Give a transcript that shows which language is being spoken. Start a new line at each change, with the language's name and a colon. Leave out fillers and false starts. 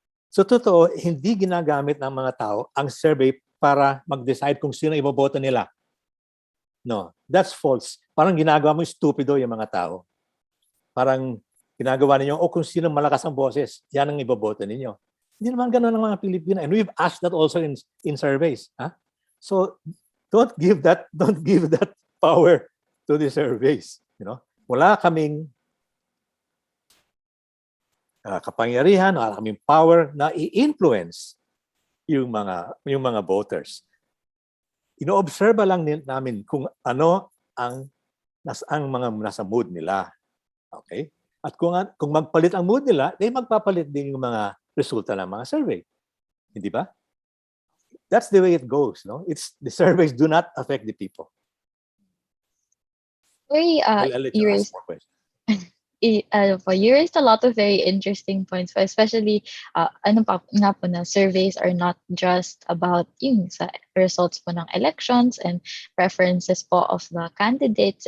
Filipino: So totoo, hindi ginagamit ng mga tao ang survey para mag-decide kung sino iboboto nila.
English: No, that's false.
Filipino: Parang ginagawa mo stupido yung mga tao. Parang ginagawa ninyo, kung sino malakas ang boses, yan ang iboboto ninyo. Hindi naman gano'n ang mga Pilipino.
English: And we've asked that also in surveys. So don't give that power to the surveys. You know,
Filipino: wala kaming kapangyarihan, wala kaming power na i-influence yung mga voters. Ino-observe lang namin kung ano ang mga nasa mood nila. Okay? At kung magpalit ang mood nila, magpapalit din yung mga resulta ng mga survey. Hindi ba?
English: That's the way it goes. No? The surveys do not affect the people. Very, I'll let you you ask raised more questions. you raised a lot of very interesting points, especially
Filipino: ano pa nga po na
English: surveys are not just about yung sa results po ng elections and preferences po of the candidates.